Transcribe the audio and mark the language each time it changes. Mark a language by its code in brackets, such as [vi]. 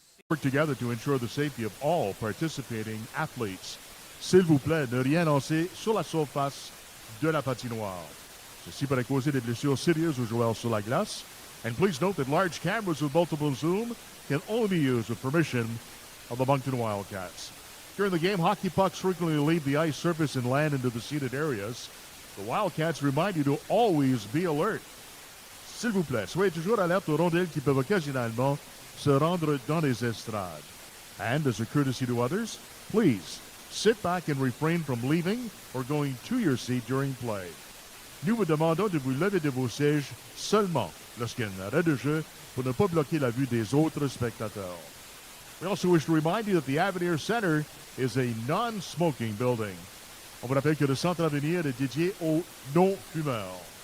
[en] Work together to ensure the safety of all participating athletes. [fr] S'il vous plaît, ne rien lancer sur la surface de la patinoire. Ceci pourrait causer des blessures sérieuses aux joueurs sur la glace. [en] And please note that large cameras with multiple zoom can only be used with permission of the Moncton Wildcats. During the game, hockey pucks frequently leave the ice surface and land into the seated areas. The Wildcats remind you to always be alert. [fr] S'il vous plaît, soyez toujours alerte aux rondelles qui peuvent occasionnellement se rendre dans les estrades. [en] And as a courtesy to others, please sit back and refrain from leaving or going to your seat during play. [fr] Nous vous demandons de vous lever de vos sièges seulement lorsqu'il y a un arrêt de jeu pour ne pas bloquer la vue des autres spectateurs. [en] We also wish to remind you that the Avenir Centre is a non-smoking building. [fr] On vous rappelle que le Centre Avenir est dédié aux non-fumeurs.